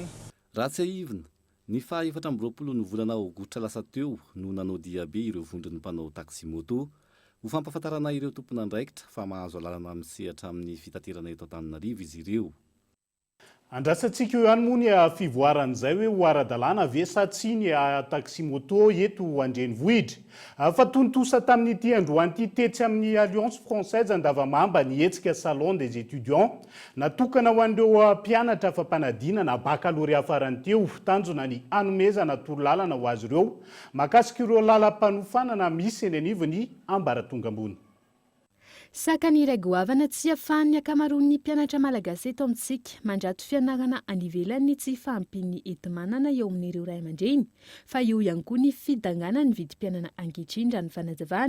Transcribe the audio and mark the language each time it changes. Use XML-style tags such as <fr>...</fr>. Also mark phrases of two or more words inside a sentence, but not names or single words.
<mg>Ratsy aivina ny faha 4 ny volana aogositra lasa teo no nanao diabe ireo vondron'ny mpanao taxi moto ho fampafantarana ireo tompon'andraikitra fa mahazo alalana misehatra amin'ny fitaterana eto Antananarivo izy ireo. Andrasantsika eo ihany moa ny fivoaran'izay hoe ho ara-dalàna ve sa tsy ny taxi moto eto Andrenivohitra. Fa tontosa tamin'ity androany ity tetsy amin'ny Alliance Française Andavamamba ny hetsika</mg> <fr>Salon des étudiants</fr> <mg>natokana ho an'ireo mpianatra fampanadina na baccalauréat farany teo tanjona ny hanomezana torolalana ho azy ireo mahakasika ireo lalam-panofanana misy eny anivony ambaratonga ambony. Saka ny iray goavana tsy ahafahan'ny akamaroan'ny mpianatra malagasy eto amintsika mandrato fianarana any ivelany tsy fahampian'ny enti-manana eo amin'ireo ray aman-dreny fa eo ihany koa ny fidangana ny vidim-pianana ankehitriny raha ny fanazavana.</mg>